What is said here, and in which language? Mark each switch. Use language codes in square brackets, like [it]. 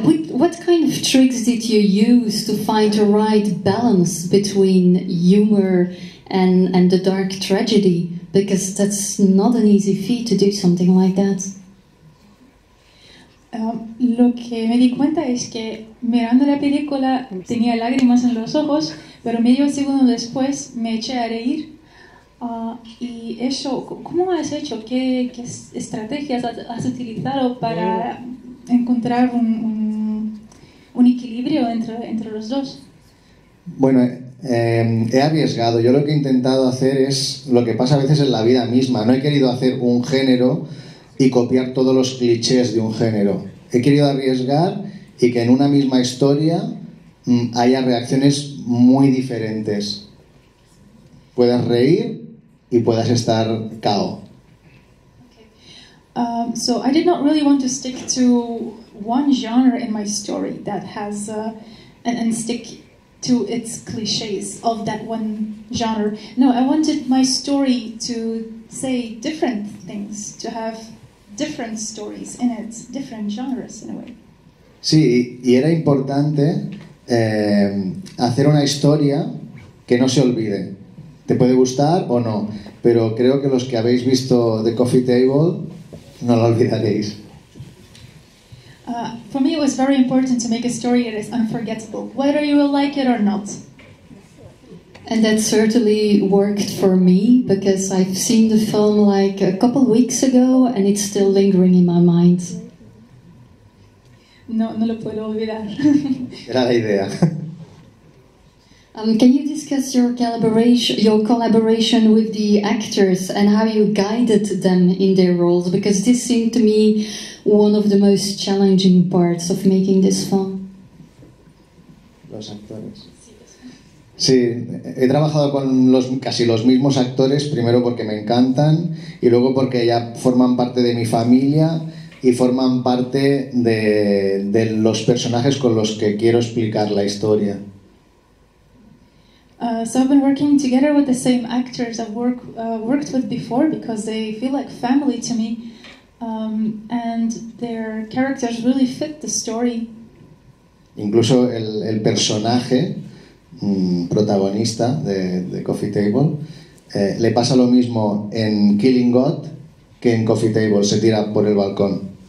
[en] What kind of tricks did you use to find the right balance between humor and the dark tragedy? Because that's not an easy feat to do something like that. [es] Lo que me di cuenta es que mirando la película tenía lágrimas en los ojos, pero medio segundo después me eché a reír. Y eso, ¿cómo has hecho? ¿Qué estrategias has utilizado para encontrar un equilibrio entre los dos? Bueno, he arriesgado. Yo lo que he intentado hacer es lo que pasa a veces en la vida misma. No he querido hacer un género y copiar todos los clichés de un género. He querido arriesgar y que en una misma historia haya reacciones muy diferentes. Puedas reír y puedas estar cao. [en] So I did not really want to stick to one genre in my story that has and stick to its cliches of that one genre. No, I wanted my story to say different things, to have different stories in it, different genres in a way. [es] Sí, y era importante hacer una historia que no se olvide. Te puede gustar o no, pero creo que los que habéis visto The Coffee Table no la olvidaréis. [en] For me, it was very important to make a story that is unforgettable, whether you will like it or not. And that certainly worked for me, because I've seen the film like a couple weeks ago and it's still lingering in my mind. [es] No lo puedo olvidar. Era la idea. [en] Can you discuss your collaboration with the actors and how you guided them in their roles? Because this seemed to me one of the most challenging parts of making this film. [es] Los actores. Sí, he trabajado con casi los mismos actores, primero porque me encantan y luego porque ya forman parte de mi familia y forman parte de los personajes con los que quiero explicar la historia. [en] So I've been working together with the same actors I've worked with before because they feel like family to me, and their characters really fit the story. [es] Incluso el personaje protagonista de Coffee Table le pasa lo mismo en Killing God que en Coffee Table, se tira por el balcón.